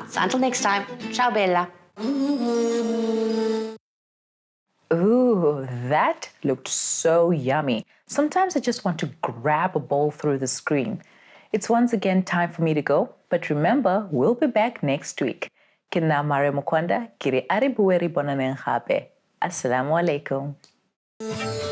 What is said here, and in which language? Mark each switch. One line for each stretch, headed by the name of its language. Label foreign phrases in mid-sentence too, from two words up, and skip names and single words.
English: So until next time,
Italian: ciao bella.
English: Ooh, that looked so yummy. Sometimes I just want to grab a bowl through the screen. It's once again time for me to go, but remember, we'll be back next week.
Tswana: Ke nna Mariam Mkwanda, ke re a re bue re bonaneng gape.
Arabic: السلام عليكم.